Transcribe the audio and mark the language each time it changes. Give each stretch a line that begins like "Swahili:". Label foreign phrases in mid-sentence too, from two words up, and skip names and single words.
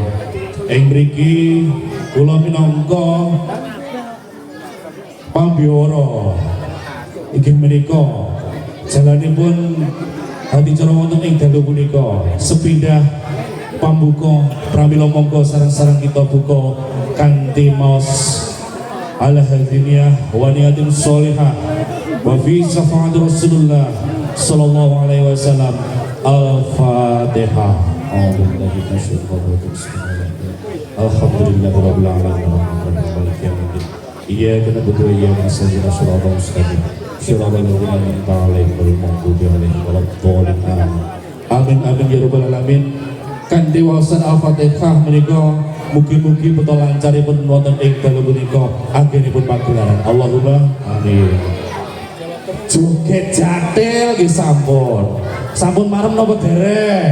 Javanese: Ing mriki kula minangka pambiwara inggih menika jalanipun hadicara wonten ing dalu punika sepindah pambuka pramila monggo sareng-sareng kita buka kanthi maos
Arabic: على هذه النية ونية صالحة وفي شفاعة رسول الله صلى الله عليه وسلم.
Javanese: Al-Fatihah.
Arabic: الحمد لله رب العالمين. إياك نعبد وإياك نستعين. الصراط المستقيم. صراط الذين أنعمت عليهم غير المغضوب عليهم ولا الضالين. آمين آمين يا رب العالمين.
Javanese: Kanthi waosan Al-Fatihah menika mugi-mugi beto lancaripun wonten ing dalu punika anggenipun pagelaran.
Arabic: اللهم آمين.
Javanese: Joget jatil nggih sampun. Sampun marem napa dereng?